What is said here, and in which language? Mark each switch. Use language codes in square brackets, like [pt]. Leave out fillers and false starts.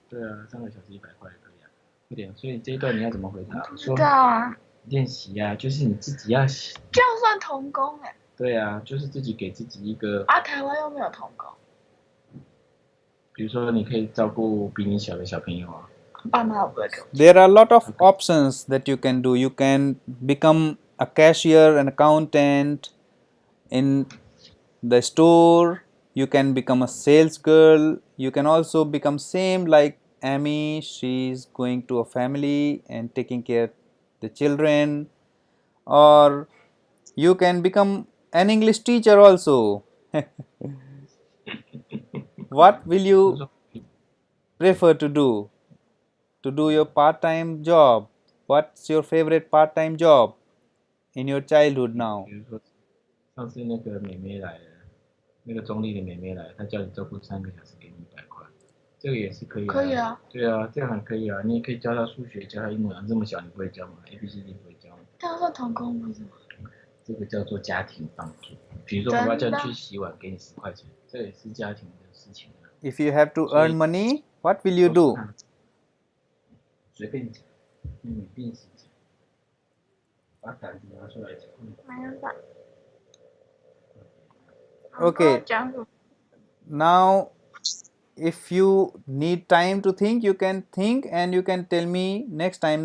[zh] 对啊，3个小时100块也可以啊。快点，所以这一段你要怎么回答？不知道啊。练习啊，就是你自己要。这样算童工哎。对啊，就是自己给自己一个。台湾又没有童工。比如说，你可以照顾比你小的小朋友啊。爸妈不会给我。 [en] There are a lot of options that you can do. You can become a cashier, an accountant in the store. You can become a sales girl. You can also become same like Amy. She's going to a family and taking care the children. Or you can become an English teacher also. What will you prefer to do? To do your part-time job? What's your favorite part-time job in your childhood now? [zh] 比如说，上次那个妹妹来了，那个中立的妹妹来，她叫你照顾3个小时，给你100块，这个也是可以啊。可以啊。对啊，这样很可以啊。你也可以教她数学，教她英文，这么小你不会教吗？ABCD 不会教吗？这样算童工不是吗？这个叫做家庭帮助。比如说，我要叫你去洗碗，给你10块钱，这也是家庭的事情啊。 [en] If you have to earn money, what will you do? [zh] 随便讲，你便是讲，把胆子拿出来讲。没有吧。 [en] Okay. Now, if you need time to think, you can think and you can tell me next time.